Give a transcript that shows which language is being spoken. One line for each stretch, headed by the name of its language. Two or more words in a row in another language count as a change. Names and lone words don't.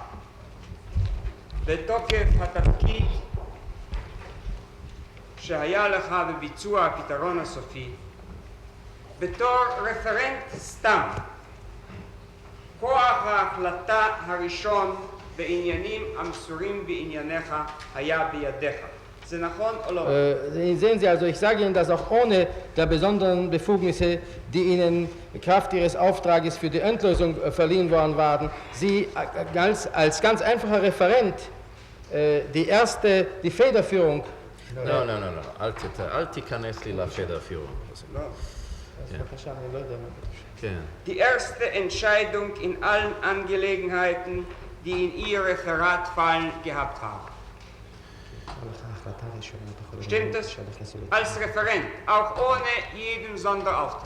Hebrew: בתוקף התפקיד שהיה לך בביצוע הפתרון הסופי, בתור רפרנט סתם, כוח ההחלטה הראשון בעניינים המסורים בענייניך היה בידיך. זה נכון או לא?
German: Sehen Sie, also ich sage Ihnen das auch ohne der besonderen Befugnisse, die Ihnen Kraft Ihres Auftrages für die Endlösung verliehen worden waren. Sie als ganz einfacher Referent die Federführung.
Hebrew: לא, אל תיכנס לי לפדרפיורung.
German: Die erste Entscheidung in allen Angelegenheiten, die in Ihr Referat fallen gehabt haben. Stimmt das? Als Referent, auch ohne jeden Sonderauftrag.